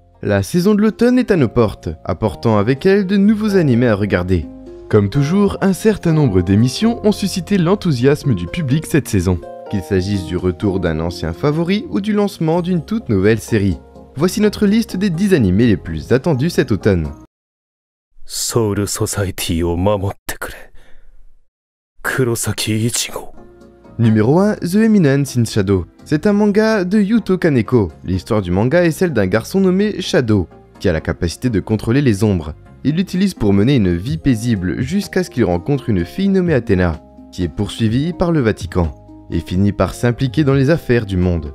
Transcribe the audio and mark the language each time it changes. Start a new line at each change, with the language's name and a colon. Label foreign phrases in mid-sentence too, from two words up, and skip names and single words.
French: La saison de l'automne est à nos portes, apportant avec elle de nouveaux animés à regarder. Comme toujours, un certain nombre d'émissions ont suscité l'enthousiasme du public cette saison, qu'il s'agisse du retour d'un ancien favori ou du lancement d'une toute nouvelle série. Voici notre liste des 10 animés les plus attendus cet automne.
Japanese: Soul Society を守ってくれ。Kurosaki Ichigo.
French: Numéro 1, The Eminence in Shadow. C'est un manga de Yuto Kaneko. L'histoire du manga est celle d'un garçon nommé Shadow, qui a la capacité de contrôler les ombres. Il l'utilise pour mener une vie paisible jusqu'à ce qu'il rencontre une fille nommée Athéna, qui est poursuivie par le Vatican, et finit par s'impliquer dans les affaires du monde.